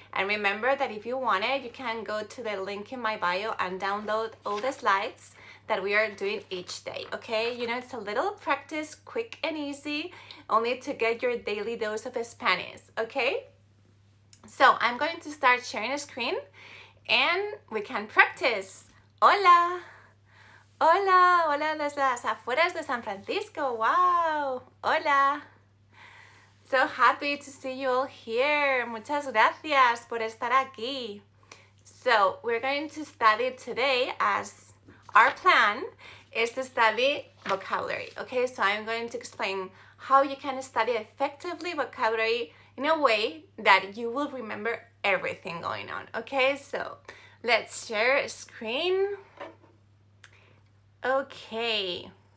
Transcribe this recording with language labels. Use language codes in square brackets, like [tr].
[en] And remember that if you want it, you can go to the link in my bio and download all the slides that we are doing each day, okay? You know, it's a little practice, quick and easy, only to get your daily dose of Spanish, okay? So I'm going to start sharing a screen and we can practice. [es] Hola, hola, hola desde las afueras de San Francisco. Wow, hola. [en] So happy to see you all here. [es] Muchas gracias por estar aquí. [en] So we're going to study today, as our plan is to study vocabulary. Okay, so I'm going to explain how you can study effectively vocabulary in a way that you will remember everything going on. Okay, so let's share a screen. Okay.